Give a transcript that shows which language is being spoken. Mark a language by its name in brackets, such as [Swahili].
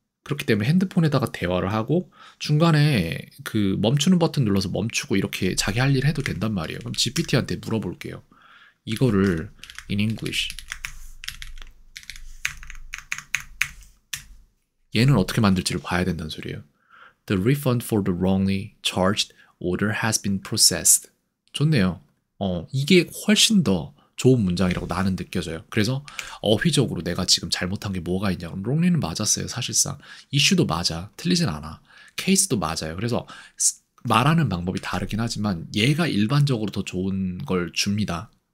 [Korean] 그렇기 때문에 핸드폰에다가 대화를 하고 중간에 그 멈추는 버튼 눌러서 멈추고 이렇게 자기 할 일 해도 된단 말이에요. 그럼 GPT한테 물어볼게요. 이거를 [English] in English [Korean] 얘는 어떻게 만들지를 봐야 된다는 소리예요. [English] The refund for the wrongly charged order has been processed. [Korean] 좋네요. 이게 훨씬 더 좋은 문장이라고 나는 느껴져요. 그래서 어휘적으로 내가 지금 잘못한 게 뭐가 있냐. 그럼 wrongly는 맞았어요. 사실상. 이슈도 맞아. 틀리진 않아. 케이스도 맞아요. 그래서 말하는 방법이 다르긴 하지만 얘가 일반적으로 더 좋은 걸 줍니다.